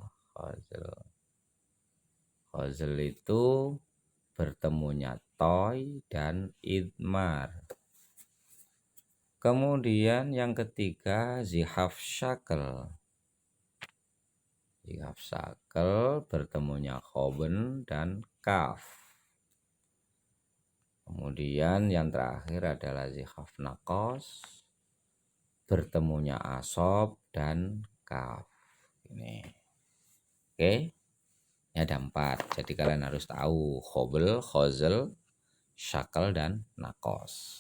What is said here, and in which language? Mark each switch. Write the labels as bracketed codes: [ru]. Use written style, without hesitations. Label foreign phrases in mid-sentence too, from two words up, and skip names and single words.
[id] Khazal itu bertemunya toy dan idmar. Kemudian yang ketiga zihaf syakel. Zihaf syakel bertemunya khoben dan kaf. Kemudian yang terakhir adalah zihaf nakos, bertemunya asob dan kaf. Ini. Oke. Ini ada 4. Jadi kalian harus tahu khobel, khozel, syakel dan nakos.